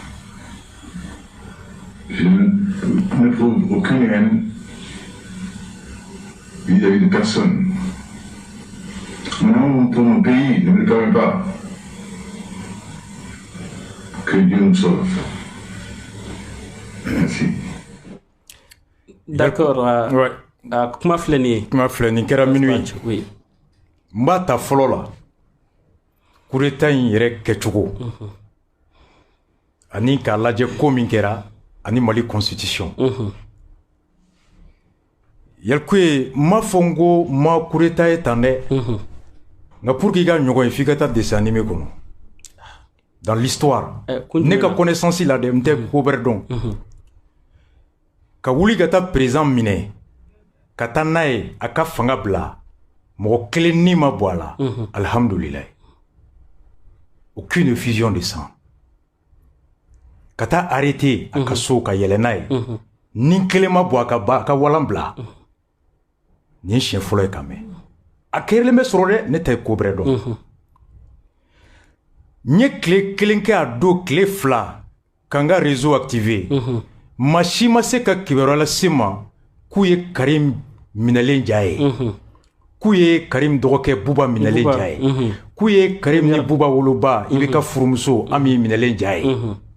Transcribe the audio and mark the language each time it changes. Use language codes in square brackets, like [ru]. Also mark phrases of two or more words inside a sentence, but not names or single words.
[fr] Je ne trouve aucune haine vis-à-vis de personne. Mon amour pour mon pays ne me permet pas. Que Dieu nous sauve. Merci. D'accord. Ouais. [bm] Kuma filɛ nin kɛra minuit. [fr] Oui. [bm] N b'a ta fɔlɔ la [fr] coup d'état [bm] in yɛrɛ kɛcogo ani k'a lajɛ ko min kɛra ani Mali constitution. Yalku ye n m'a fɔ n ko ma [fr] coup d'état [bm] ye tan dɛ nka [fr] pour que [bm] i ka ɲɔgɔn ye f'i ka taa [fr] dessin animé [bm] kɔnɔ [fr] dans l'histoire [bm] ne ka connaissance la dɛ n tɛ ko wɛrɛ dɔn ka wuli ka taa président minɛ ka taa n'a ye a ka fanga bila mɔgɔ kelen ni ma bɔ a la alhamdulillah [fr] aucune fusion de sang [bm] ka taa arrêter a ka so ka yɛlɛ n'a ye ni kelen ma bɔ a ka walan bila nin siɲɛ fɔlɔ ye ka mɛn a kɛlen bɛ sɔrɔ dɛ ne tɛ ko wɛrɛ dɔn n ye tile kelen kɛ a don tile fila ka n ka [fr] réseau activé [bm] maa si ma se ka kibaruya lase n ma k'u ye Karim minɛlen ja ye k'u ye Karim dɔgɔkɛ Buba minɛlen ja ye k'u ye Karim ni Buba woloba i bɛ ka furumuso Ami minɛlen ja ye n